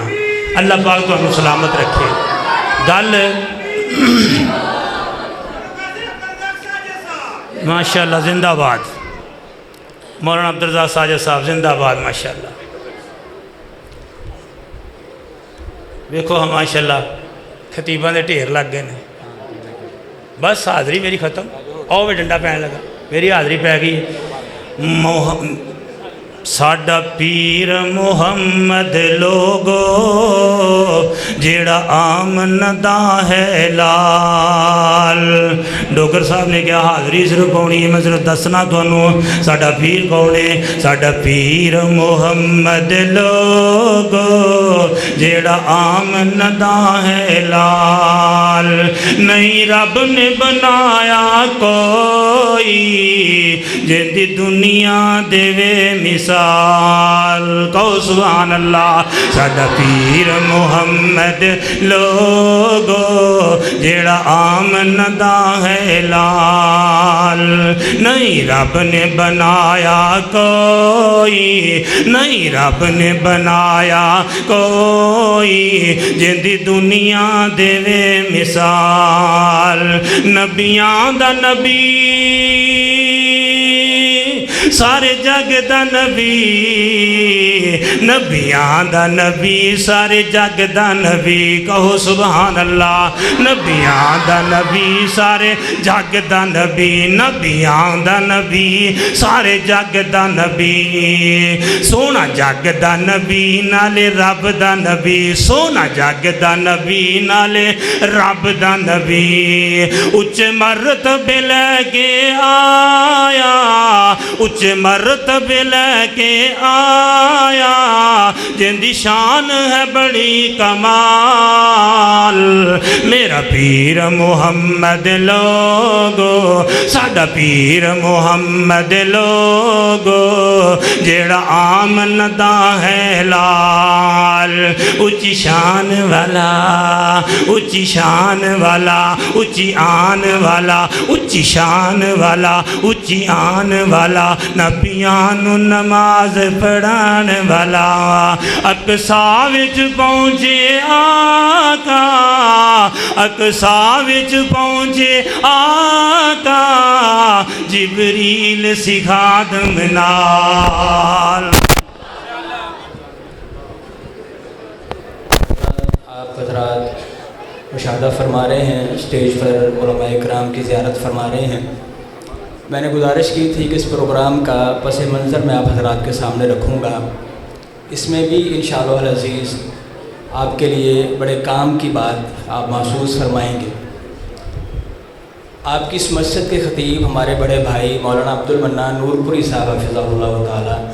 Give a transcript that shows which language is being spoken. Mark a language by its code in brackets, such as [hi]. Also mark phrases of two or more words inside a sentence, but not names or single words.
[ur] اللہ پاک تمہیں سلامت رکھے۔ گل ماشاءاللہ زندہ باد، مولانا عبدالرزاق ساجد صاحب زندہ باد ماشاءاللہ۔ [pa] دیکھو ہم ماشاءاللہ خطیباں دے ڈھیر لگ گئے ہیں، بس حاضری میری ختم، آؤ بھی ڈنڈا پہن لگا، میری حاضری پہ گئی۔ ساڈا پیر محمد لوگو جیڑا آمن دا ہے لال۔ ڈوگر صاحب نے کیا حاضری صرف پاؤنی ہے، میں صرف دسنا تھانوں ساڈا پیر کون ہے؟ ساڈا پیر محمد لوگو جیڑا آمن دا ہے لال۔ نہیں رب نے بنایا کوئی جیندی دنیا دے مثال، کہو [ar] سبحان اللہ۔ [pa] ساڈا پیر محمد لوگو جیڑا آمن دا ہے لال۔ نہیں رب نے بنایا کوئی، نہیں رب نے بنایا کوئی جیندی دنیا دے مثال۔ نبیاں دا نبی سارے جگ دا نبی نبیاں دا نبی سارے جگ دا نبی کہو [ar] سبحان اللہ [pa] نبیاں دا نبی سارے جگ دا نبی نبیاں دا نبی سارے جگ دا نبی سونا جگ دا نبی نالے رب دا نبی سونا جگ دا نبی نالے رب دا نبی اچ مرتبے لے کے آیا اچ مرتبے لے کے آیا جن دی شان ہے بڑی کمال میرا پیر محمد لوگو ساڈا پیر محمد لوگو جیڑا آمن دا ہے لال اچھی شان والا اچھی شان والا اچھی آن والا اچھی شان والا اچھی آن والا نبیان نماز پڑھان والا اقصا وچ پہنچے آقا اقصا وچ پہنچے آقا جبریل سکھا دم نال [ur] آپ حضرات مشاہدہ فرما رہے ہیں اسٹیج پر علماء اکرام کی زیارت فرما رہے ہیں میں نے گزارش کی تھی کہ اس پروگرام کا پس منظر میں آپ حضرات کے سامنے رکھوں گا اس میں بھی [ar] انشاءاللہ العزیز [ur] آپ کے لیے بڑے کام کی بات آپ محسوس فرمائیں گے آپ کی اس مسجد کے خطیب ہمارے بڑے بھائی مولانا عبدالمنان نور پوری صاحب [ar] حفظہ اللہ تعالی